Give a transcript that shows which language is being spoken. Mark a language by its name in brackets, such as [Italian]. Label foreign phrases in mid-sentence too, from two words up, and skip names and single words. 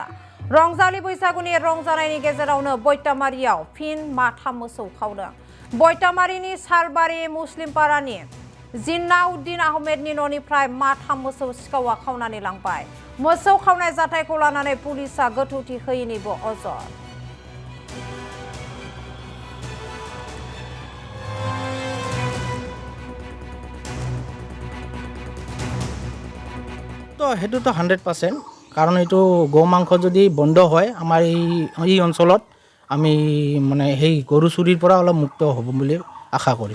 [Bodo] रंजालि बैसागुनि रंजानायनि गेजेरावनो बैटामारियाव फिन माथाम मोसौ खावदों। बैटामारिनि सालबारि मुस्लिमपारानि जिन्नाउद्दिन आहमेदनि न'निफ्राय माथाम मोसौ सिखावा खावनानै लांबाय। मोसौ खावनाय जाथायखौ लानानै पुलिसआ गोथौथि होयैनिबो अजद। [Assamese] তো সেইটোতো 100%, কাৰণ এইটো গো মাংস যদি বন্ধ হয় আমাৰ এই অঞ্চলত আমি মানে সেই গৰু চুৰিৰ পৰা অলপ মুক্ত হ'ব বুলি আশা কৰিছোঁ।